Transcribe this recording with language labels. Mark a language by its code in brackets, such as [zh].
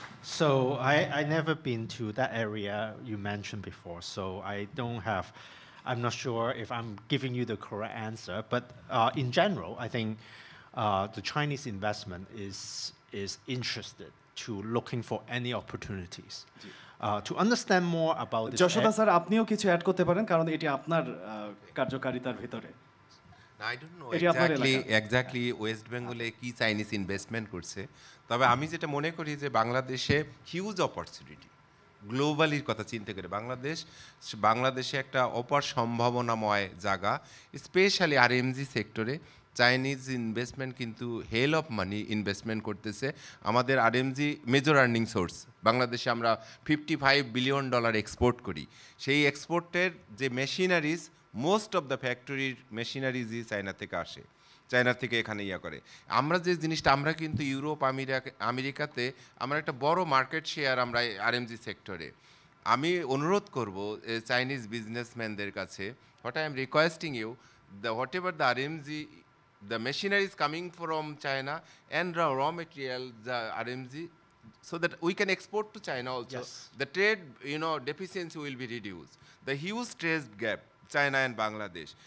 [en] So I never been to that area you mentioned before, so I'm not sure if I'm giving you the correct answer, but in general, I think the Chinese investment is interested to looking for any opportunities. To understand more about this. [bn] Yashoda sir আপনিও কিছু add করতে পারেন কারণ এটি আপনার কার্যকারিতার ভিতরে। [en] I don't know exactly [bn] West বেঙ্গলে কি চাইনিজ ইনভেস্টমেন্ট করছে, তবে আমি যেটা মনে করি যে বাংলাদেশে হিউজ অপরচুনিটি, গ্লোবালির কথা চিন্তা করে বাংলাদেশে একটা অপার সম্ভাবনাময় জায়গা, স্পেশালি আরএমজি সেক্টরে চাইনিজ ইনভেস্টমেন্ট কিন্তু হেল অফ মানি ইনভেস্টমেন্ট করতেছে। আমাদের আরএমজি মেজর আর্নিং সোর্স, বাংলাদেশে আমরা $55 বিলিয়ন এক্সপোর্ট করি, সেই এক্সপোর্টের যে মেশিনারিজ, মোস্ট অফ দ্য ফ্যাক্টরির মেশিনারিজই চায়না থেকে আসে, চায়না থেকে এখানে করে। আমরা যে জিনিসটা আমরা কিন্তু ইউরোপ আমেরিকাতে আমরা একটা বড় মার্কেট শেয়ার আমরা আরএমজি সেক্টরে। আমি অনুরোধ করব চাইনিজ বিজনেসম্যানদের কাছে, [en] What I am requesting you, whatever the RMG, the machinery is coming from China and raw material, the RMG, so that we can export to China also. Yes. The trade, deficiency will be reduced. The huge trade gap, China and Bangladesh.